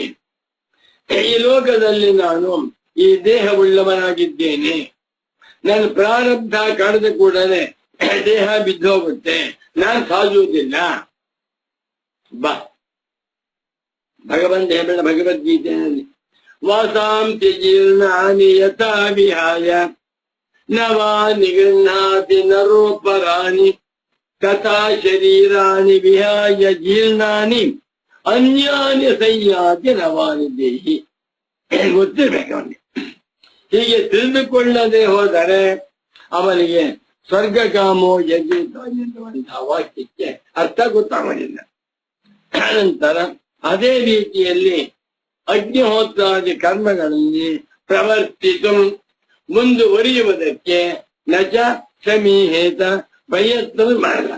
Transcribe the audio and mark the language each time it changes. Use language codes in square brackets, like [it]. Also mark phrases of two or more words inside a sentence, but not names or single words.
[kn] ಈ ಲೋಕದಲ್ಲಿ ನಾನು ಈ ದೇಹವುಳ್ಳವನಾಗಿದ್ದೇನೆ. ನನ್ನ ಪ್ರಾರಬ್ಧ ಕಳೆದ ಕೂಡಲೇ ದೇಹ ಬಿದ್ದೋಗುತ್ತೆ, ನಾನು ಸಾಯುವುದಿಲ್ಲ. ಬಾ ಭಗವಂತ ಹೇಳ ಭಗವದ್ಗೀತೆಯಲ್ಲಿ [sa] ವಾಸಾಂತಿ ಜೀರ್ಣಾನಿ ಯಥಾ ವಿಹಾಯ ನವಾನಿ ಗೃಹ್ಣಾತಿ ನರೋಪರಾಣಿ ತಥಾ ಶರೀರಾಣಿ ವಿಹಾಯ ಜೀರ್ಣಾನಿ ಅನ್ಯಾನಿ ಸಂಯಾತಿ ನವಾನಿ ದೇಹಿ. [kn] ಗೊತ್ತಿರ್ಬೇಕು ಅವನಿಗೆ. ಹೀಗೆ ತಿಳಿದುಕೊಳ್ಳದೆ ಹೋದರೆ ಅವನಿಗೆ [sa] ಸ್ವರ್ಗಕಾಮೋ ಯಜೇತ [kn] ಎನ್ನುವಂತಹ ವಾಕ್ಯಕ್ಕೆ ಅರ್ಥ ಗೊತ್ತಾಗೋದಿಲ್ಲ. ನಂತರ ಅದೇ ರೀತಿಯಲ್ಲಿ ಅಗ್ನಿಹೋತ್ರಾದಿ ಕರ್ಮಗಳಲ್ಲಿ ಪ್ರವರ್ತಿತು ಮುಂದುವರಿಯುವುದಕ್ಕೆ [sa] ನಚ ಸಮೀಹೇತ [kn] ಪ್ರಯತ್ನ ಮಾಡಲಾರ.